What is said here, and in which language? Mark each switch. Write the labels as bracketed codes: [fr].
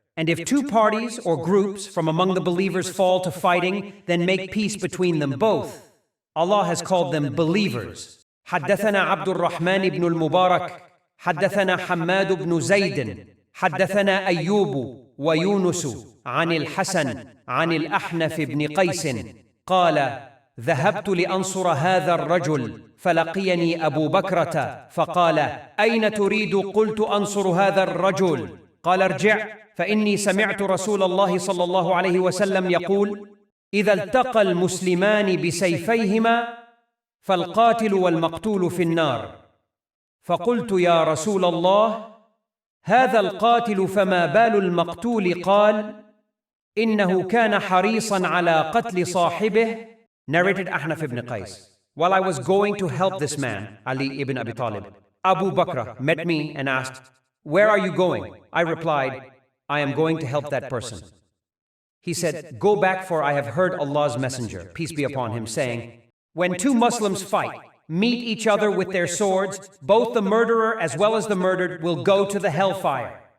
[en] And if two parties or groups from among the believers fall to fighting, then make peace between them both. Allah has called them believers. [ar] حدثنا عبد الرحمن بن المبارك حدثنا حماد بن زيد حدثنا أيوب ويونس عن الحسن عن الأحنف بن قيس قال: ذهبت لأنصر هذا الرجل فلقيني أبو بكرة فقال: أين تريد؟ قلت: أنصر هذا الرجل. قال: ارجع فإني سمعت رسول الله صلى الله عليه وسلم يقول: إذا التقى المسلمان بسيفيهما فالقاتل والمقتول في النار. فقلت: يا رسول الله، هذا القاتل فما بال المقتول؟ قال: إنه كان حريصا على قتل صاحبه. [en] Narrated Ahnaf ibn Qais. While I was going to help this man, Ali ibn Abi Talib, Abu Bakr met me and asked, "Where are you going?" I replied, "I am going to help that person." He said, "Go back, for I have heard Allah's Messenger, peace be upon him, saying, when two Muslims fight, meet each other with their swords, both the murderer as well as the murdered will go to the hellfire."